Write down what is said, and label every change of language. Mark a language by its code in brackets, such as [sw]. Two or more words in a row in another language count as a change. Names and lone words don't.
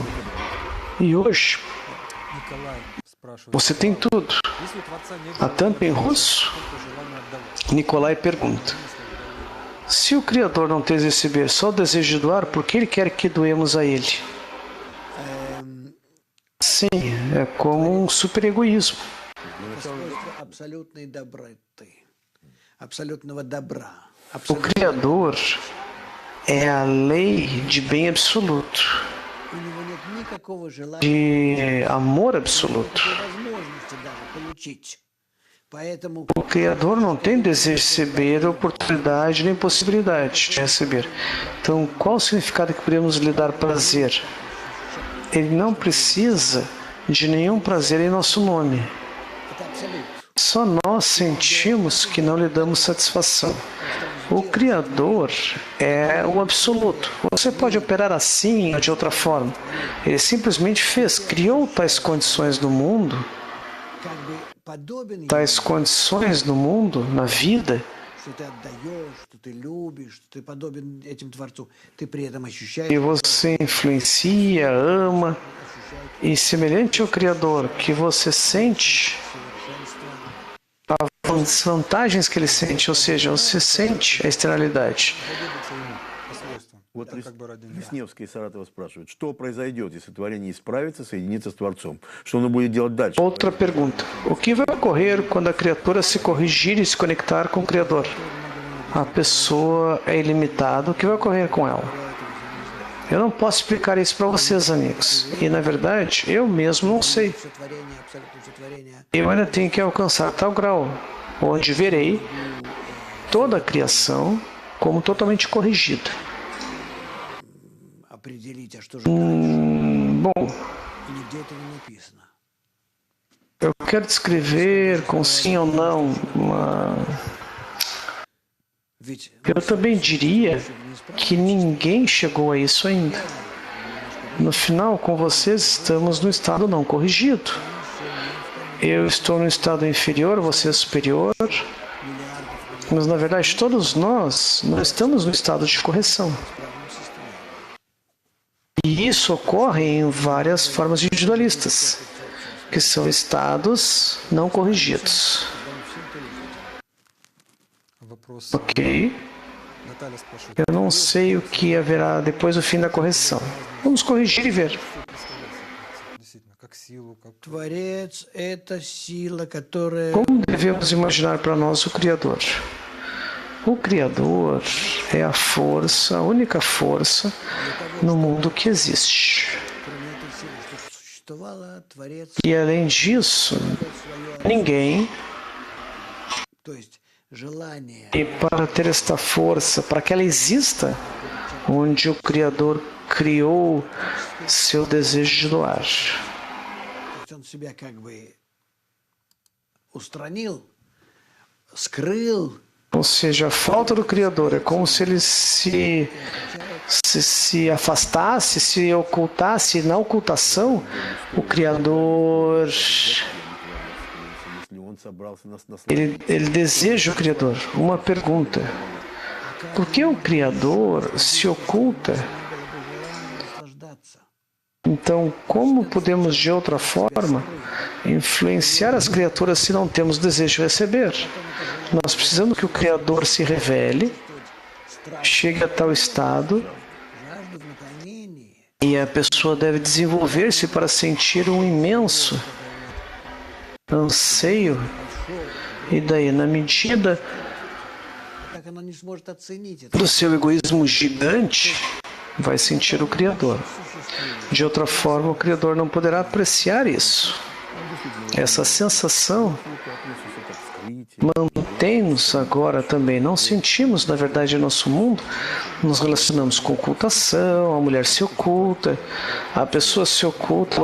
[pt] E hoje, você tem tudo. A tampa em russo, Nikolai pergunta: se o Criador não tem receber, só o desejo de doar, por que ele quer que doemos a ele? Sim, é como um super egoísmo. [ru] Свойство абсолютной доброты, абсолютного добра. [pt] O Criador é a lei de bem absoluto, [ru] У него нет никакого желания, [pt] de amor absoluto. [ru] возможности даже получить. Поэтому [pt] O Criador não tem desejo de receber, oportunidade nem possibilidade de receber. Então, qual o significado que podemos lhe dar prazer? Ele não precisa de nenhum prazer em nosso nome. [ru] это абсолют. [pt] Só nós sentimos que não lhe damos satisfação. O Criador é o absoluto. Você pode operar assim ou de outra forma. Ele simplesmente fez, criou tais condições no mundo, [ru] Как бы подобен ему, [pt] tais condições no mundo, na vida, [ru] что ты отдаешь, что ты любишь, что ты подобен этим Творцу. Ты при этом ощущаешь [pt] que você influencia, ama, e semelhante ao Criador, que você sente as vantagens que ele sente, ou seja, você sente a externalidade. [ru] Уподобиться ему по свойствам. Вот Как бы ради него. Весневский из Саратова спрашивает, что произойдет, если творение исправится, соединится с Творцом? Что оно будет делать дальше? [pt] Outra pergunta. O que vai ocorrer quando a criatura se corrigir e se conectar com o Criador? A pessoa é ilimitada. O que vai ocorrer com ela? Eu não posso explicar isso para vocês, amigos. E, na verdade, eu mesmo não sei. [ru] сотворение, абсолютное сотворение. [pt] Eu ainda tenho que alcançar tal grau, onde verei toda a criação como totalmente corrigida. [ru] Определить, а что же [pt] Bom, [ru] и нигде это не написано. [pt] eu quero descrever com sim ou não, [ru] Ведь [pt] eu também diria que ninguém chegou a isso ainda. No final, com vocês, estamos no estado não corrigido. Eu estou no estado inferior, você é superior, mas na verdade todos nós não estamos no estado de correção. E isso ocorre em várias formas individualistas, que são estados não corrigidos. [ru] Вопрос. Ok? Наталья спрашивает. [pt] Eu não sei o que haverá depois do fim da correção. Vamos corrigir e ver. [ru] Действительно, как силу, как Творец – это сила, которая [pt] Como devemos imaginar para nós o Criador? O Criador é a força, a única força no mundo que existe. [ru] кроме этой силы, чтобы существовала, Творец, [pt] E além disso, ninguém, [ru] то есть желание, [pt] e para ter esta força, para que ela exista, onde o Criador criou seu desejo de doar. [ru] то есть он себя как бы устранил, скрыл, [pt] Ou seja, a falta do Criador é como se ele se afastasse, se ocultasse. Na ocultação, o Criador, [ru] Если он собрался нас [pt] ele deseja o Criador. Uma pergunta. Por que o Criador se oculta? [ru] наслаждаться. [pt] Então, como podemos, de outra forma, influenciar as criaturas se não temos desejo de receber? Nós precisamos que o Criador se revele, chegue a tal estado, [ru] Жажду в наклонении, [pt] e a pessoa deve desenvolver-se para sentir um imenso anseio, e daí, na medida [ru] так она не сможет оценить это. [pt] do seu egoísmo gigante, vai sentir o Criador. De outra forma, o Criador não poderá apreciar isso. Essa sensação mantém-nos agora também. Não sentimos, na verdade, em nosso mundo. Nos relacionamos com ocultação, a mulher se oculta, a pessoa se oculta.